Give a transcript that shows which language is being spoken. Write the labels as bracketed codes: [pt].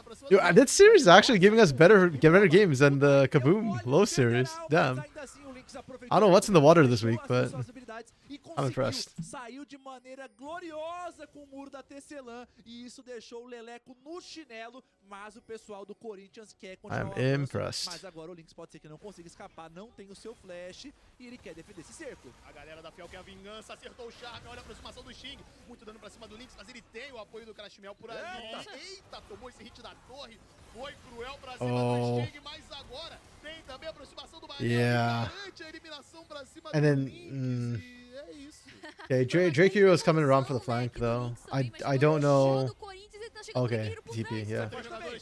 [en] Yo, this series is actually giving us better games than the Kaboom Low series. Damn. I don't know what's in the water this week, but I'm impressed. [pt] Saiu de maneira gloriosa com o muro da Tecelã e isso deixou o Leleco no chinelo, mas o pessoal do Corinthians quer continuar. [en] I'm impressed. [pt] Mas agora o Lynx pode ser que não consiga escapar, não tem o seu flash e ele quer defender esse cerco. A galera da Fiel quer a vingança, acertou o charme, olha a aproximação do Sting, muito dano pra cima do Lynx, mas ele tem o apoio do Crashmel por ali. Eita, tomou esse hit da torre, foi cruel pra cima do Sting, mas agora tem também a aproximação do Barreiro, garante a eliminação pra cima do Lynx. É isso. [en] Okay, Drake Hero is coming around for the flank though. I don't know. Okay, TP, yeah. Okay.